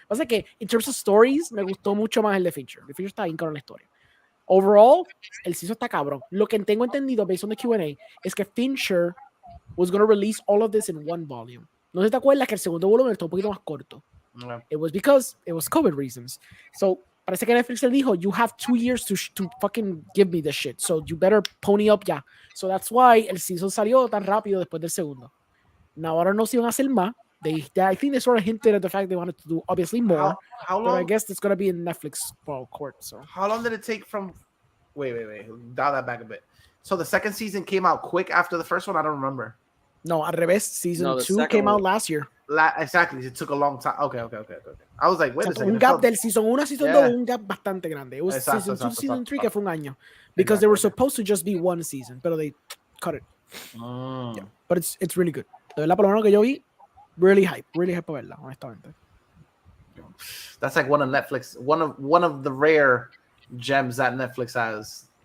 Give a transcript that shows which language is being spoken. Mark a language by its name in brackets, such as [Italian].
[Spanish] Pasa que, [English] in terms of stories, [Spanish] me gustó mucho más el de Fincher. El de Fincher está bien cabrón la historia. Overall, el season está cabrón. Lo que tengo entendido, [English] based on the Q&A, [Spanish] es que [English] Fincher was going to release all of this in one volume. [Spanish] No sé si te acuerdas que el segundo volumen está un poquito más corto. [English] It was because it was COVID reasons. So, [Spanish] parece que Netflix le dijo, [English] you have 2 years to fucking give me this shit. So, you better pony up ya. So, that's why [Spanish] el season salió tan rápido después del segundo. [English] Now, [Spanish] ahora no se iban a hacer más. [English] I think they sort of hinted at the fact they wanted to do obviously more. How long? But I guess it's going to be in Netflix court. So, how long did it take from... Wait. Dial that back a bit. So the second season came out quick after the first one? I don't remember. [Spanish] No, al revés. [English] Season 2 came out last year. Exactly. It took a long time. Okay. I was like, wait a second. [Spanish] Un gap del season 1 a season 2, un gap bastante grande. [English] It was season 2 to season 3 [Spanish] que fue un año. [English] Because they were supposed to just be one season, pero they cut it. Yeah. But it's really good. [Spanish] De verdad, por lo menos que yo vi, [English] really hype [Spanish] a verla, honestamente. [English] That's like one of Netflix, one of the rare gems that Netflix has.